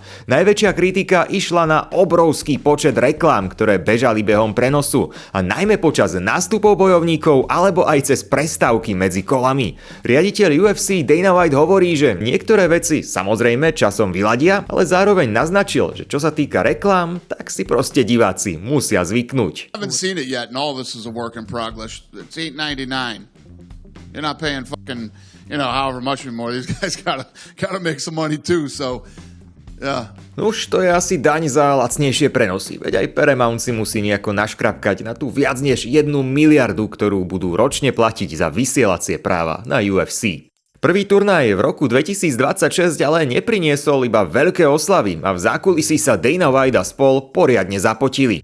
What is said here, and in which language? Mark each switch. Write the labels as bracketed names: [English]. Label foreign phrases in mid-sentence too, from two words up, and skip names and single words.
[Slovak] Najväčšia kritika išla na obrovský počet reklám, ktoré bežali behom prenosu a najmä počas nástupov bojovníkov alebo aj cez prestávky medzi kolami. Riaditeľ UFC Dana White hovorí, že niektoré veci samozrejme časom vyladia, ale zároveň naznačil, že čo sa týka reklám, tak si proste diváci musia zvyknúť. [English] I haven't seen it yet, and all this is a work in progress. It's $8.99. You're not paying fucking, however much anymore. These guys gotta make some money too, so yeah. [Slovak] Už to je asi daň za lacnejšie prenosy, veď aj Paramount si musí nejako naškrapkať na tú viac než 1 miliardu, ktorú budú ročne platiť za vysielacie práva na UFC. Prvý turnaj v roku 2026 ale nepriniesol iba veľké oslavy a v zákulisí sa Dana White a spol poriadne zapotili.